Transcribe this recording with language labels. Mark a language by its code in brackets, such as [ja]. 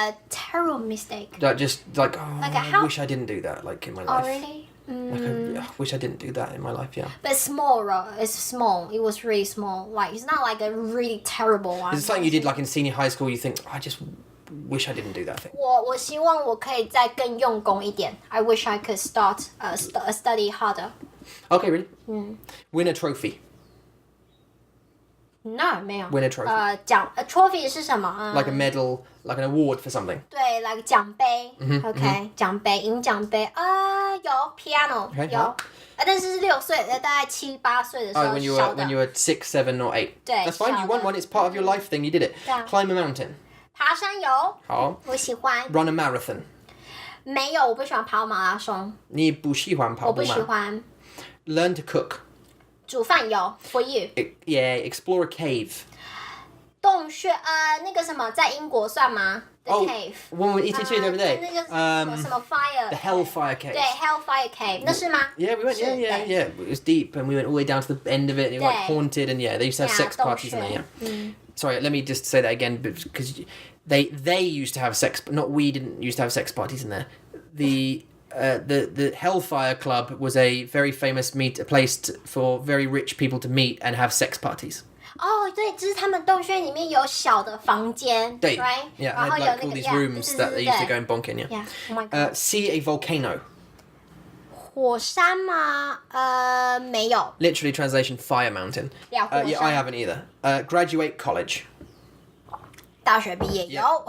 [en] terrible mistake. Like just like Like I how- wish I didn't do that like in my Oh life. really? Like, I wish I didn't do that in my life. Yeah. But small, it's small. It was really small. Like it's not like a really terrible one. Is it something you did like in senior high school? You think I just wish I didn't do that thing. [zh] 我希望我可以再更用功一点。 [en] I wish I could start study harder. Okay, really? Win a trophy. [zh] No, 没有。 [en] Win a trophy. [zh] trophy 是什么？ [en] Like a medal, like an award for something. [zh] 对 like 奖杯。OK， 奖杯，银奖杯。有 piano， [en] Okay, [zh] 有。但是是6岁，大概7、8岁的时候。 [en] when you were 6, 7, or 8. [zh] 对 [en] That's fine. You won one. It's part of your life thing. You did it. [zh] 对啊 [en] Climb a mountain. [zh] 爬山有。好。我喜欢。 [en] Run a marathon. [zh] 没有，我不喜欢跑马拉松。你不喜欢跑步吗？我不喜欢。 [en] Learn to cook. [zh] 煮饭有 [en] for you. Yeah, explore a cave. [zh] 洞穴那个什么，在英国算吗 ？ [en] The cave. [zh] 我们一起去对不对？那个什么 fire. [en] The Hellfire Cave. [zh] 对 Hellfire Cave， 那是吗？ [en] Yeah, we went. Yeah. It was deep, and we went all the way down to the end of it. And it was like haunted, and they used to have sex parties in there. Yeah. Sorry, let me just say that again, because they used to have sex, but not we didn't used to have sex parties in there. The Hellfire Club was a very famous place for very rich people to meet and have sex parties. [zh] 对，就是他们洞穴里面有小的房间，对 [en] ，right？ Yeah, [zh] 然后 [en] had [zh] 有 [en] like [zh] 那 [en] all [zh] 个 [en] these rooms that they used to go and bonk in. Yeah. Yeah. Oh my god. See a volcano. [zh] 火山吗？没有。 [en] Literally translation fire mountain. Yeah, Yeah, I haven't either. Graduate college. [zh] 大学毕业有，